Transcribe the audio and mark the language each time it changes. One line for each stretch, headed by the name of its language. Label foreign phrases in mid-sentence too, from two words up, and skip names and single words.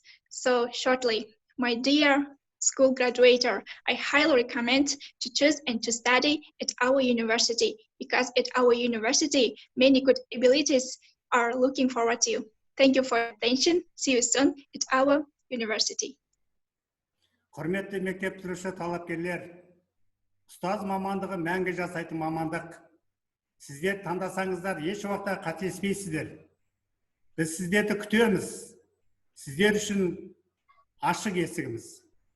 English: So shortly, my dear school graduator, I highly recommend to choose and to study at our university, because at our university, many good abilities are looking forward to you. Thank you for your attention. See you soon at our university.
Kazakh: Құрметті мектеп бітіруші талапкерлер, ұстаз мамандығы мәңгі жасайтын мамандық. Сіздер таңдасаңыздар еш уақытта қателеспейсіздер. Біз сіздерді күтеміз. Сіздер үшін ашық есігіміз.